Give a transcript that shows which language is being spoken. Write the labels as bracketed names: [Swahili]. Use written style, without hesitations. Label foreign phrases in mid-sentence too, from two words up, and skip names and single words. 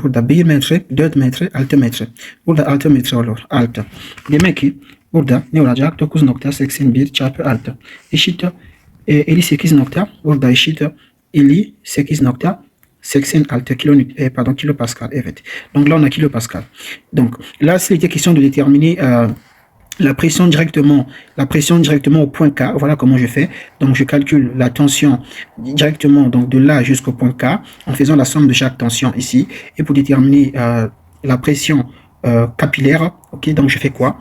[Turkish] Burada 1 metre, 4 metre, 6 metre. Burada 6 metre olur. 6. Demek ki burada ne olacak? 9.81 çarpı 6 eşittir 58 nokta, burada eşit 58.86 kilopascal. Evet. [French] Donc là, on a kilopascal. Donc là, s'il était question de déterminer la pression directement au point K. Voilà comment je fais. Donc je calcule la tension directement donc de là jusqu'au point K en faisant la somme de chaque tension ici. Et pour déterminer la pression capillaire, ok, donc je fais quoi?